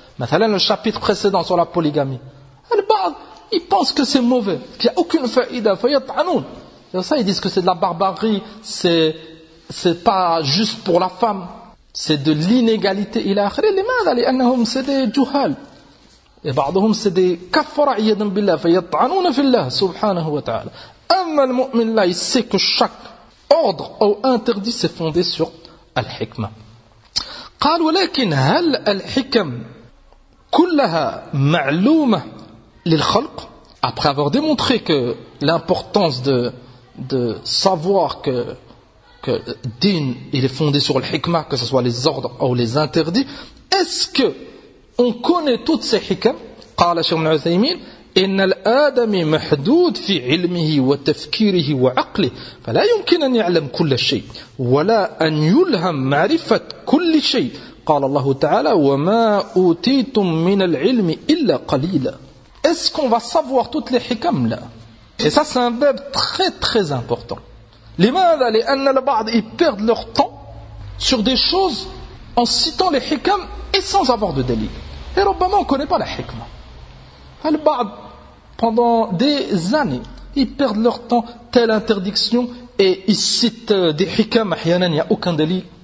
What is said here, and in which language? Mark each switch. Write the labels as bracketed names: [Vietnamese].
[French] Mathalan, le chapitre précédent sur la polygamie. Al-ba'd, ils pensent que c'est mauvais, qu'il n'y a aucune fa'ida, [Arabic] fa yat'anoun. [French] Et ça, ils disent que c'est de la barbarie, c'est pas juste pour la femme, c'est de l'inégalité [Arabic] ila akhri. Limadha li annahum, [French] c'est des juhal. [Arabic] Et بعضهم [French] c'est des [Arabic] كفر عيدا بالله فيطعنون في الله سبحانه وتعالى. أما المؤمن لا يسيك الشك. [French] Ordre ou interdit c'est fondé sur الحكمة. [Arabic] قال ولكن هل الحكم كلها معلومة للخلق؟ [French] Après avoir démontré que l'importance de savoir que الدين il est fondé sur الحكمة, que ce soit les ordres ou les interdits, est-ce que on connaît toutes ces hikam? [Arabic] قال شيخ ابن عثيمين إن الآدم محدود في علمه وتفكيره وعقله فلا يمكن أن يعلم كل شيء ولا أن يلهم معرفة كل شيء. قال الله تعالى وما أوتيتم من العلم إلا قليلا. [French] Est-ce qu'on va savoir toutes les hikam là? Et ça c'est un verbe très très important. [Arabic] لماذا لأن البعض [French] perdent leur temps sur des choses en citant les hikam et sans avoir de délit. Et probablement, on ne connaît pas la hikmah. Al-Ba'd, pendant des années, ils perdent leur temps, telle interdiction, et ils citent des hikam, ahyanan, il n'y a aucun délit.